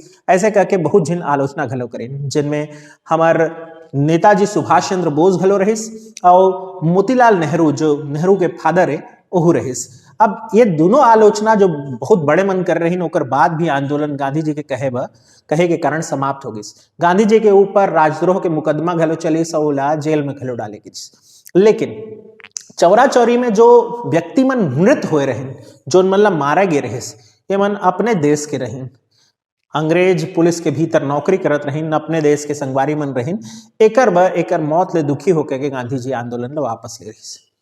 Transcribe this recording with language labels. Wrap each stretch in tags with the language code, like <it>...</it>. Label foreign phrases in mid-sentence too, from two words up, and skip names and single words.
<hne>ऐसे करके बहुत जिन आलोचना घलो करें, जिनमें हमार नेताजी सुभाष चंद्र बोस घलो रहिस और मोतीलाल नेहरू, जो नेहरू के फादर है, ओहू रहिस। अब ये दोनों आलोचना जो बहुत बड़े मन कर रही, ओकर बाद भी आंदोलन गांधी जी के कहे के कारण समाप्त हो गई। गांधी जी के ऊपर राजद्रोह के मुकदमा घलो चली, सौला जेल में घलो डाले गई। लेकिन चौरा चौरी में जो व्यक्ति मन मृत होए रहे, जो मन ला मारा गए रहिस, ये मन अपने देश के रहीन। अंग्रेज पुलिस के भीतर नौकरी करत रहीन, अपने देश के संगवारी मन रहीन। एकर मौत ले दुखी होकर के गांधी जी आंदोलन ला वापस ले रहिस।</hne>